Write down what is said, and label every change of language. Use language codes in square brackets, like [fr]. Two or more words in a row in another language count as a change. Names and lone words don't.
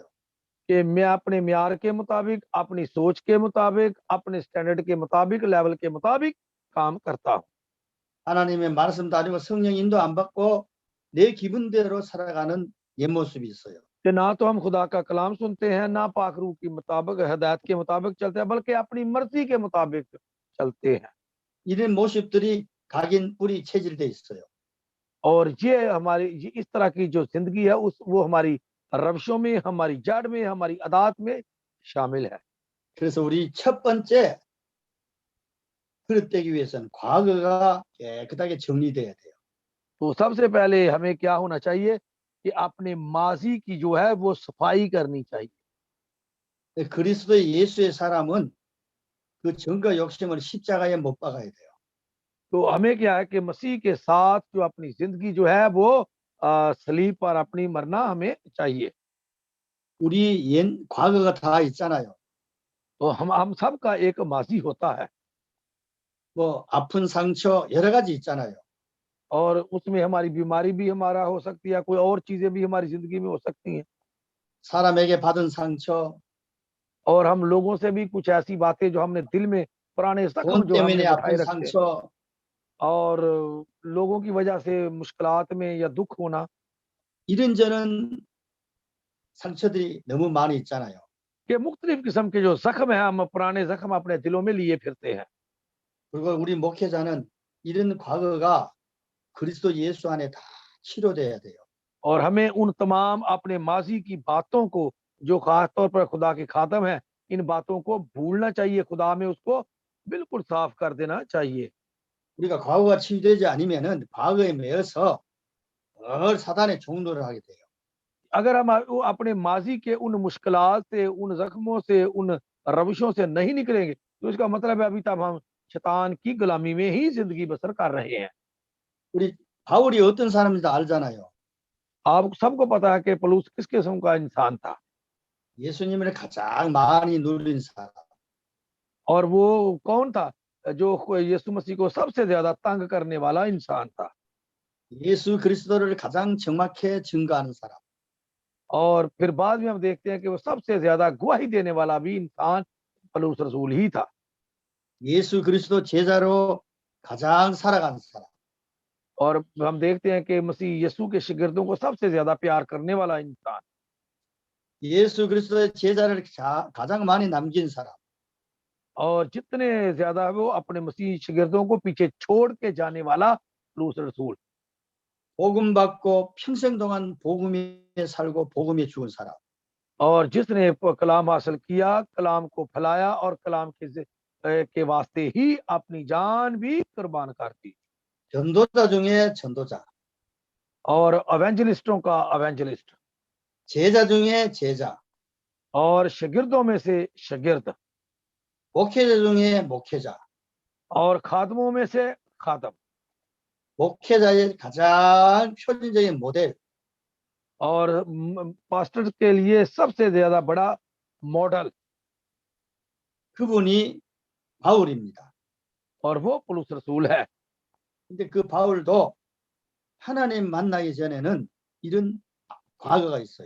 [ur] کہ میں اپنے معیار کے مطابق، اپنی سوچ کے مطابق، اپنے سٹینڈرڈ کے مطابق، لیول کے مطابق کام کرتا ہوں. [ko] 하나님의 말씀도 아니고 성령 인도 안 받고 내 기분대로 살아가는 옛 모습이 있어요. [ur] کہ نہ تو ہم خدا کا کلام سنتے ہیں، نہ پاک روح کی مطابق، ہدایت کے مطابق چلتے ہیں، بلکہ اپنی مرضی کے مطابق چلتے ہیں. [ko] 이런 모습들이 각인 뿌리 체질돼 있어요. [ur] اور یہ اس طرح کی جو زندگی ہے وہ ہماری روشوں میں، ہماری جڑ میں، ہماری عادات میں شامل ہے. [ko] 그래서 우리 첫 번째 그릇되기 위해서는 과거가 깨끗하게 정리돼야 돼요. [ur] تو سب سے پہلے ہمیں کیا ہونا چاہیے کہ اپنے ماضی کی جو ہے وہ صفائی کرنی چاہیے. [ko] 그리스도 예수의 사람은 그 정과 욕심을 십자가에 못 박아야 돼요. [ur] تو ہمیں کیا ہے کہ مسیح کے ساتھ جو اپنی زندگی جو ہے وہ صلیب پر اپنی مرنا ہمیں چاہیے. [ko] 우리 옛 과거가 다 있잖아요. [ur] تو ہم سب کا ایک ماضی ہوتا ہے [ko] 뭐 아픈 상처 여러 가지 있잖아요. [ur] اور اس میں ہماری بیماری بھی ہمارا ہو سکتی ہے، کوئی اور چیزیں بھی ہماری زندگی میں ہو سکتی ہیں, [ko] 사람에게 받은 상처, [ur] اور ہم لوگوں سے بھی کچھ ایسی باتیں جو ہم نے دل میں، پرانے زخم [ko] 돈 [ur] جو ہم نے [ko] 때문에 [ur] बिठाए [ko] 아픈 [ur] رکھتے ہیں, [ko] 상처, [ur] اور لوگوں کی وجہ سے مشکلات میں یا دکھ ہونا, [ko] 이런저런 상처들이 너무 많이 있잖아요. [ur] کہ مختلف قسم کے جو زخم ہے ہم پرانے زخم اپنے دلوں میں لیے پھرتے ہیں. [ko] 그리고 우리 목회자는 이런 과거가 그리스도 예수 안에 다 치료돼야 돼요. [ur] اور ہمیں ان تمام اپنے ماضی کی باتوں کو جو خاص طور پر خدا کے خاتم ہے، ان باتوں کو بھولنا چاہیے، خدا میں اس کو بالکل صاف کر دینا چاہیے. [ko] 우리가 과거가 치유되지 않으면은 과거에 매여서 늘 사단의 종노를 하게 돼요. [ur] اگر ہم اپنے ماضی کے ان مشکلات سے، ان زخموں سے، ان روشوں سے نہیں نکلیں گے تو اس کا مطلب ہے ابھی تک ہم شیطان کی غلامی میں ہی زندگی بسر کر رہے ہیں. [ko] 우리 바울이 어떤 사람인지 알잖아요. [ur] آپ سب کو پتا ہے کہ پولس کس قسم کا انسان تھا, [ko] 예수님을 가장 많이 누린 사람. [ur] اور وہ کون تھا جو یسوع مسیح کو سب سے زیادہ تنگ کرنے والا انسان تھا, [ko] 예수 그리스도를 가장 정확히 증거하는 사람. [ur] اور پھر بعد میں ہم دیکھتے ہیں کہ وہ سب سے زیادہ گواہی دینے والا بھی انسان پولس رسول ہی تھا. [ko] 예수 그리스도 제자로 가장 살아가는 사람. [ur] اور ہم دیکھتے ہیں کہ مسیح یسوع کے شاگردوں کو سب سے زیادہ پیار کرنے والا انسان, [ko] 예수 그리스도의 제자를 가장 많이 남긴 사람. [ur] اور جتنے زیادہ وہ اپنے مسیح شاگردوں کو پیچھے چھوڑ کے جانے والا پولس رسول, [ko] 복음 받고 평생 동안 복음에 살고 복음에 죽은 사람. [ur] اور جس نے کلام حاصل کیا، کلام کو پھیلایا اور کلام کے واسطے ہی اپنی جان بھی قربان کر دی, [ko] 전도자 중에 전도자. [ur] اور ایونجلسٹوں کا ایونجلسٹ, [ko] 제자 중에 제자. [ur] اور شاگردوں میں سے شاگرد, [ko] 목회자 중에 목회자, [ur] اور خادموں میں سے خادم, [ko] 목회자의 가장 표준적인 모델, [ur] اور پاسٹر کے لیے سب سے زیادہ بڑا ماڈل, [ko] 그분이 바울입니다. [ur] اور وہ پولس رسول ہے. [ko] 근데 그 바울도 하나님 만나기 전에는 이런 과거가 있어요.